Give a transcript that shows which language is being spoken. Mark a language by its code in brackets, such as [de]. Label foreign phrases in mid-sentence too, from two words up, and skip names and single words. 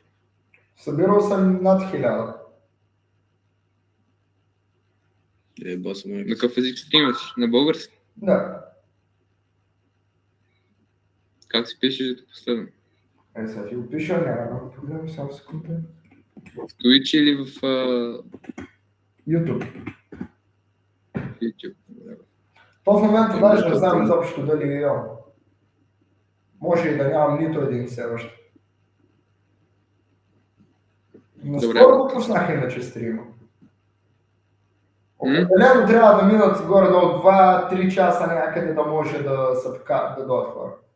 [bg] Събирал съм над 1000. На какъв език стримаш? На български? Да. Как си пишеш да последно? Сега ти го пиша, няма проблем, само секунда. В Twitch или в YouTube. YouTube? То в момента даже не знам изобщо дали имам. Може и да нямам нито един все още. Но скоро го пуснах иначе стрима. Определено трябва да минат горе-долу 2-3 часа някъде да може да дойдат хора.